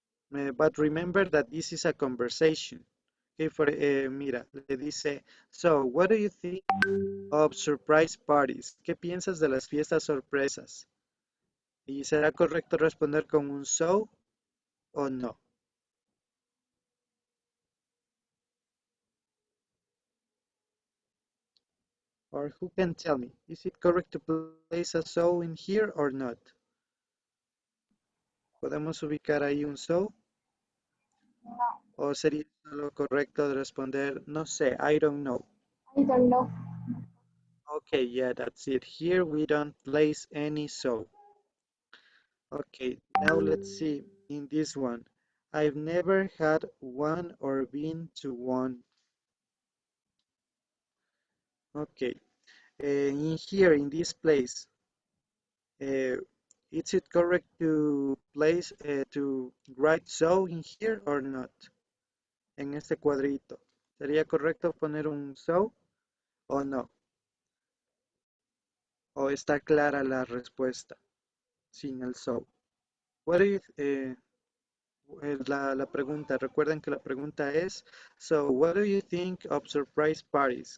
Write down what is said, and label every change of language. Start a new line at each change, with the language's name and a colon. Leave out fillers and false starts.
English: But remember that this is a conversation. Okay,
Spanish: mira, le dice,
English: so what do you think of surprise parties?
Spanish: ¿Qué piensas de las fiestas sorpresas? ¿Y será correcto responder con un so o no?
English: Or who can tell me? Is it correct to place a so in here or not?
Spanish: ¿Podemos ubicar ahí un so? ¿O sería lo correcto responder, no sé,
English: I don't know? I don't know. Okay, yeah, that's it. Here we don't place any so. Okay, now let's see in this one. I've never had one or been to one. Okay, in here, in this place, uh, is it correct to place, to write so in here or not?
Spanish: En este cuadrito. ¿Sería correcto poner un so o no? ¿O está clara la respuesta sin el so?
English: What do you,
Spanish: la pregunta, recuerden que la pregunta es,
English: so what do you think of surprise parties?